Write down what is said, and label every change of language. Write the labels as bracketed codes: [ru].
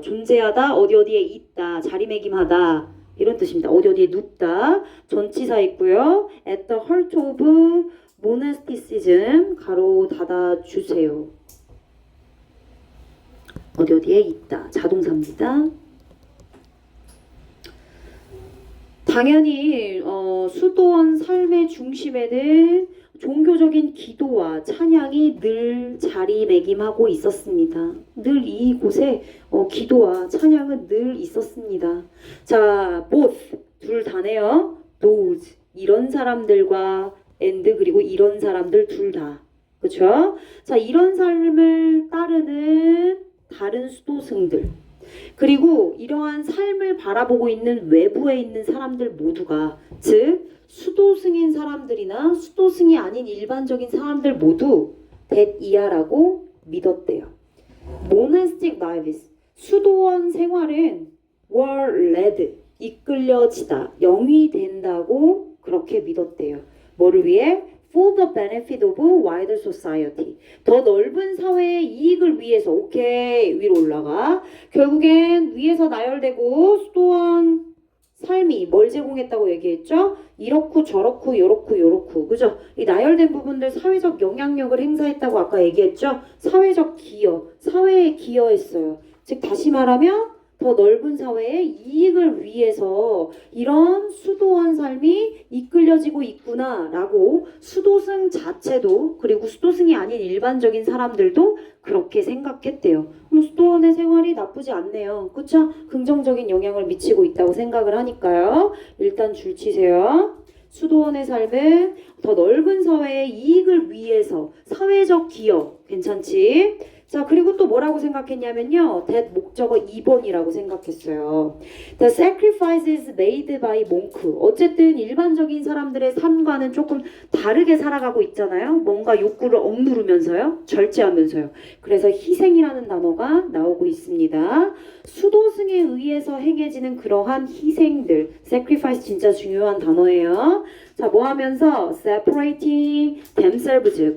[ko] 존재하다, 어디에 있다, 자리매김하다 이런 뜻입니다. 어디에 눕다, 전치사 있고요. [en] At the heart of monasticism, [ko] 가로 닫아주세요. 어디에 있다, 자동사입니다. 당연히 수도원 삶의 중심에는 종교적인 기도와 찬양이 늘 자리매김하고 있었습니다. 늘 이곳에 기도와 찬양은 늘 있었습니다. 자, both, 둘 다네요. those, 이런 사람들과 and, 그리고 이런 사람들 둘 다. 그렇죠? 자, 이런 삶을 따르는 다른 수도승들, 그리고 이러한 삶을 바라보고 있는 외부에 있는 사람들 모두가, 즉 수도승인 사람들이나 수도승이 아닌 일반적인 사람들 모두 that 이하라고 믿었대요. [en] monastic lives, [ko] 수도원 생활은 [en] were led, [ko] 이끌려지다, 영위된다고 그렇게 믿었대요. 뭐를 위해? [en] For the benefit of wider society. [ko] 더 넓은 사회의 이익을 위해서. 오케이, 위로 올라가. 결국엔 위에서 나열되고 수도원 삶이 뭘 제공했다고 얘기했죠? 이렇고 저렇고 요렇고 요렇고 그죠? 이 나열된 부분들 사회적 영향력을 행사했다고 아까 얘기했죠? 사회적 기여, 사회에 기여했어요. 즉 다시 말하면 더 넓은 사회의 이익을 위해서 이런 수도원 삶이 이끌려지고 있구나라고 수도승 자체도 그리고 수도승이 아닌 일반적인 사람들도 그렇게 생각했대요. 수도원의 생활이 나쁘지 않네요. 그쵸? 긍정적인 영향을 미치고 있다고 생각을 하니까요. 일단 줄 치세요. 수도원의 삶은 더 넓은 사회의 이익을 위해서 사회적 기여 괜찮지? 자 그리고 또 뭐라고 생각했냐면요. that 목적어 2번이라고 생각했어요. [en] The sacrifices made by monk. [ko] 어쨌든 일반적인 사람들의 삶과는 조금 다르게 살아가고 있잖아요. 뭔가 욕구를 억누르면서요. 절제하면서요. 그래서 희생이라는 단어가 나오고 있습니다. 수도승에 의해서 행해지는 그러한 희생들. sacrifice 진짜 중요한 단어예요. 자, 뭐 하면서 [en] separating themselves.